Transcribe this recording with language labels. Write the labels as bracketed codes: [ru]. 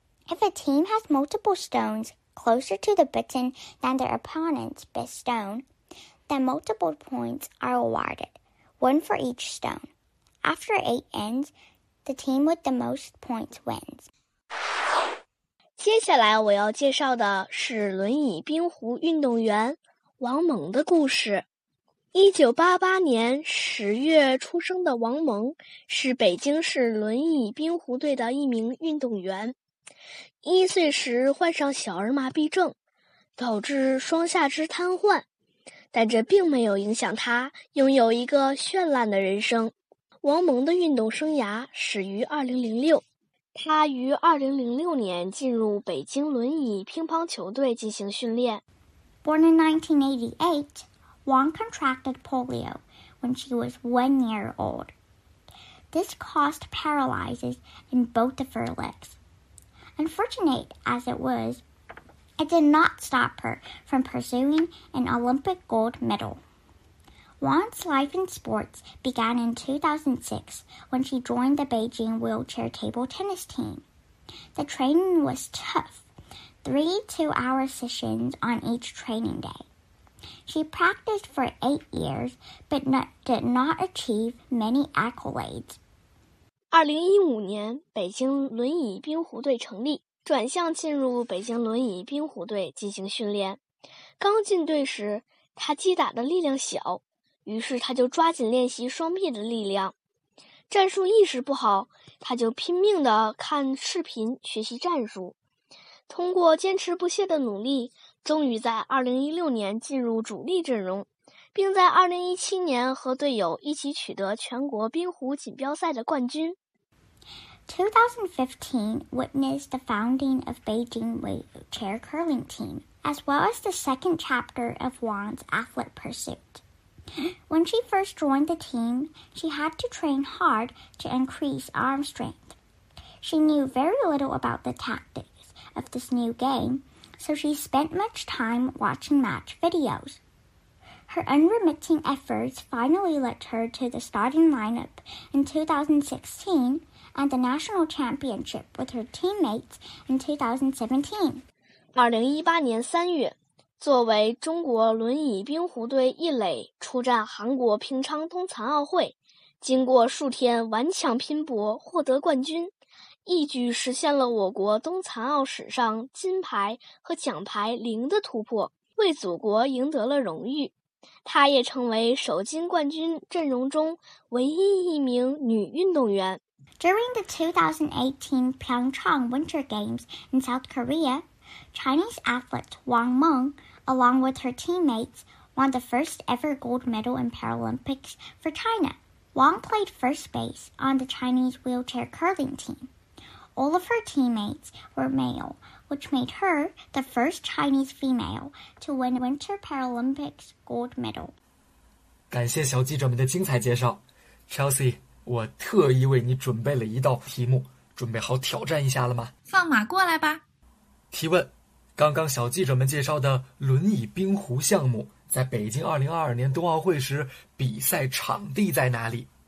[en] If a team has multiple stones closer to the button than their opponent's best stone, then multiple points are awarded, one for each stone. After 8 ends, the team with the most points wins. [zh] 接下来我要介绍的是轮椅冰壶运动员王蒙的故事。 1988年10月出生的王蒙是北京市轮椅冰壶队的一名运动员。 1岁时患上小儿麻痹症，导致双下肢瘫痪，但这并没有影响他拥有一个绚烂的人生。王蒙的运动生涯始于2006，他于2006年进入北京轮椅乒乓球队进行训练。 [en] Born in 1988, Wang contracted polio when she was 1 year old. This caused paralysis in both of her legs. Unfortunate as it was, it did not stop her from pursuing an Olympic gold medal. Wang's life in sports began in 2006 when she joined the Beijing wheelchair table tennis team. The training was tough, 3 2-hour sessions on each training day. She practiced for 8 years, but did not achieve many accolades. [zh] 2015年，北京轮椅冰壶队成立，转向进入北京轮椅冰壶队进行训练。刚进队时，他击打的力量小，于是他就抓紧练习双臂的力量。战术意识不好，他就拼命地看视频学习战术。通过坚持不懈的努力，终于在2016年进入主力阵容。并在2017年和队友一起取得全国冰壶锦标赛的冠军。 [en] 2015 witnessed the founding of Beijing Wheelchair Curling Team, as well as the second chapter of Wang's athlete pursuit. When she first joined the team, she had to train hard to increase arm strength. She knew very little about the tactics of this new game, so she spent much time watching match videos. Her unremitting efforts finally led her to the starting lineup in 2016 and the national championship with her teammates in 2017. [zh] 2018年3月，作为中国轮椅冰壶队一垒出战韩国平昌冬残奥会，经过数天顽强拼搏获得冠军，一举实现了我国冬残奥史上金牌和奖牌零的突破。为祖国赢得了荣誉。她也成为首金冠军阵容中唯一一名女运动员。 [en] During the 2018 Pyeongchang Winter Games in South Korea, Chinese athlete Wang Meng, along with her teammates, won the first ever gold medal in Paralympics for China. Wang played first base on the Chinese wheelchair curling team. All of her teammates were male, which made her the first Chinese female to win Winter Paralympics gold medal. [zh] 感谢小记者们的精彩介绍 Chelsea,我特意为你准备了一道题目，准备好挑战一下了吗？放马过来吧。提问，刚刚小记者们介绍的轮椅冰壶项目，在北京2022年冬奥会时，比赛场地在哪里？